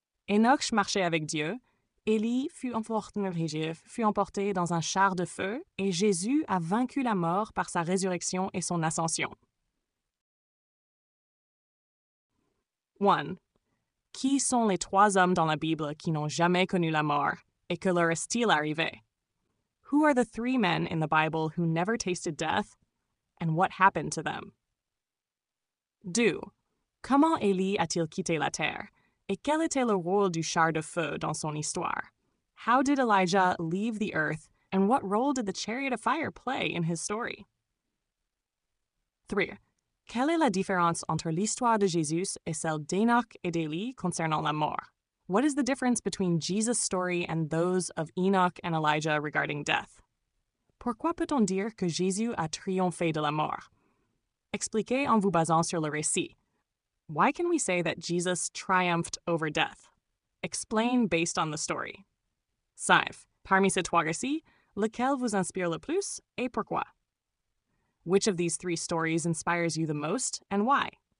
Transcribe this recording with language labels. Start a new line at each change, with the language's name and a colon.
French: Enoch marchait avec Dieu, Élie fut emporté dans un char de feu et Jésus a vaincu la mort par sa résurrection et son ascension. 1. Qui sont les 3 hommes dans la Bible qui n'ont jamais connu la mort et que leur est-il arrivé?
English: Who are the 3 men in the Bible who never tasted death, and what happened to them? 2.
French: Comment Élie a-t-il quitté la terre, et quel était le rôle du char de feu dans son histoire?
English: How did Elijah leave the earth, and what role did the chariot of fire play in his story? 3.
French: Quelle est la différence entre l'histoire de Jésus et celle d'Enoch et d'Élie concernant la mort?
English: What is the difference between Jesus' story and those of Enoch and Elijah regarding death?
French: Pourquoi peut-on dire que Jésus a triomphé de la mort? Expliquez en vous basant sur le récit.
English: Why can we say that Jesus triumphed over death? Explain based on the story. 5.
French: Parmi ces trois récits, lequel vous inspire le plus et pourquoi?
English: Which of these three stories inspires you the most and why?